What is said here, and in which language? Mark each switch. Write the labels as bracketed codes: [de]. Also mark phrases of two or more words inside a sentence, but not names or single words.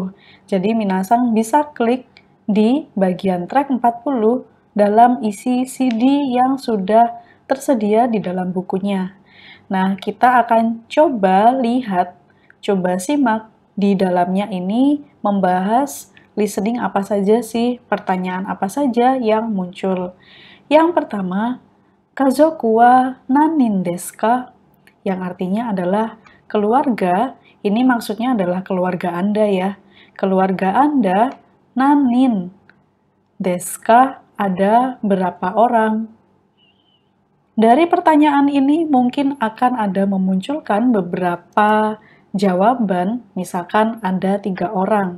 [id] Jadi minasan bisa klik di bagian track 40 dalam isi CD yang sudah tersedia di dalam bukunya. Nah, kita akan coba lihat, coba simak di dalamnya ini membahas listening apa saja sih, pertanyaan apa saja yang muncul. Yang pertama, [ja] 家族は何人ですか? [id] Yang artinya adalah keluarga, ini maksudnya adalah keluarga Anda ya. Keluarga Anda, [ja] 何人ですか? [id] Ada berapa orang? Dari pertanyaan ini mungkin akan ada memunculkan beberapa jawaban, misalkan ada 3 orang.